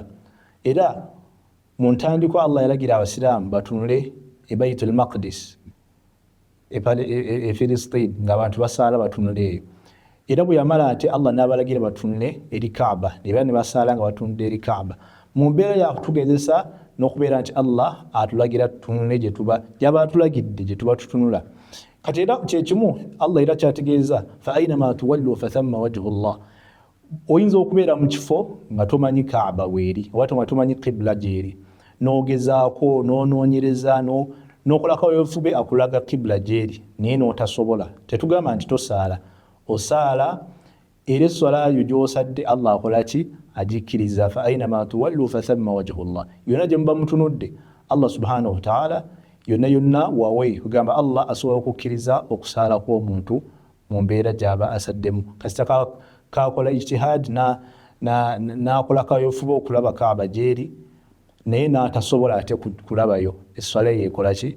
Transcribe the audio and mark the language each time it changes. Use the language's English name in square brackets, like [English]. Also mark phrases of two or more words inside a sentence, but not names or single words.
[Ganda] Era mu ntandikwa Allah yalagira abasiraamu batunule e Baitul Maqdis e Filistin ng'abantu basaala batunule eyo. Era bwe yamala ate Allah n'abalagira batunule eri Kaaba, era ne basaala nga batunudde eri Kaaba. Mu mbeera yakutugezesa n'okubeera nti Allah atulagira tutunule gy'aba atulagidde gye tuba tutunula. Kati era kyekimu Allah era kyategeeza [Arabic] فأينما تولوا فثم وجه الله. [Ganda] Oyinza okubeera mu kifo nga tomanyi Kaaba weeri oba nga tomanyi qibla gyeri, n'ogezaako n'onoonyereza n'okolako ebifube akulaga qibla gyeri naye n'otasobola. Tetugamba nti tosaala, osaala era esswala yo gy'osadde Allah akola ki? Agikkiriza. [Arabic] فأينما تولوا فثم وجه الله. [Ganda] Yonna gye muba mutunudde [Arabic] الله سبحانه وتعالى [Ganda] yonna wawe kugamba Allah asobola okukkiriza okusaala kw'omuntu mu mbeera gy'aba asaddemu. Kasita kakola ijtihad n'akola kayofuba okulaba Kaaba gyeri naye n'atasobola ate kulabayo, esswala ye ekola ki?